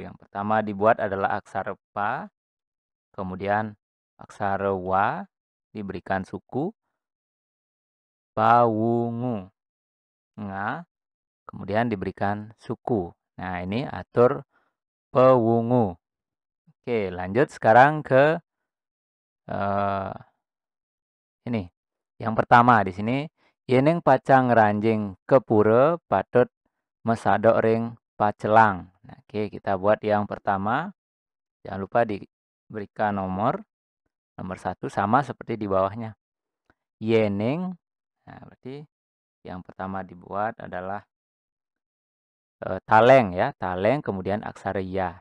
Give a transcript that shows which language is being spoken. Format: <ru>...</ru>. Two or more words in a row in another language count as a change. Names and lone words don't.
<id>Yang pertama dibuat adalah aksara pa, kemudian aksara wa diberikan suku, pawungu. Nga, kemudian diberikan suku. Nah, ini atur pewungu. Oke, lanjut sekarang ke ini. Yang pertama di sini,</id> <ban>yening pacang ranjing ke pura patut mesadok ring pacelang.</ban> <id>Nah, oke, kita buat yang pertama. Jangan lupa diberikan nomor 1 sama seperti di bawahnya. Yening, nah berarti yang pertama dibuat adalah taleng ya, taleng kemudian aksara ya.</id>